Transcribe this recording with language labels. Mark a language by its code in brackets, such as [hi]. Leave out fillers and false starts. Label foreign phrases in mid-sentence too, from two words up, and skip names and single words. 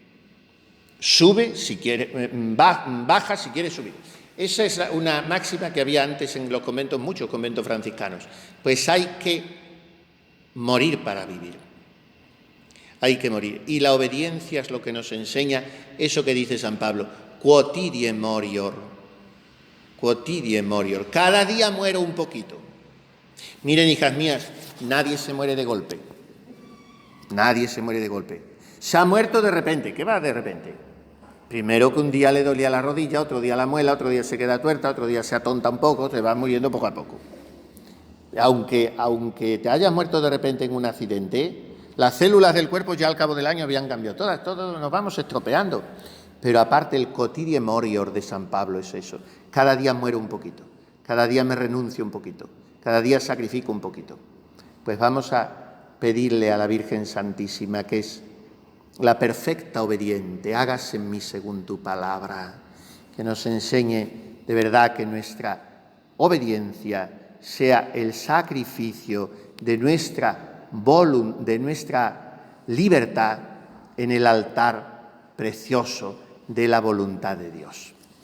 [es] Sube si quieres, baja si quieres subir. Esa es una máxima que había antes en los conventos, muchos conventos franciscanos. Pues hay que morir para vivir. Hay que morir. Y la obediencia es lo que nos enseña eso que dice San Pablo. [la] Quotidie morior. Quotidie morior. [es] Cada día muero un poquito. Miren, hijas mías, nadie se muere de golpe. Nadie se muere de golpe. Se ha muerto de repente. ¿Qué va de repente? Primero que un día le dolía la rodilla, otro día la muela, otro día se queda tuerta, otro día se atonta un poco, se va muriendo poco a poco. Aunque te hayas muerto de repente en un accidente, las células del cuerpo ya al cabo del año habían cambiado todas, todos nos vamos estropeando. Pero aparte el [la] quotidie morior [es] de San Pablo es eso. Cada día muero un poquito, cada día me renuncio un poquito, cada día sacrifico un poquito. Pues vamos a pedirle a la Virgen Santísima, que es la perfecta obediente, hágase en mí según tu palabra, que nos enseñe de verdad que nuestra obediencia sea el sacrificio de nuestra libertad en el altar precioso de la voluntad de Dios.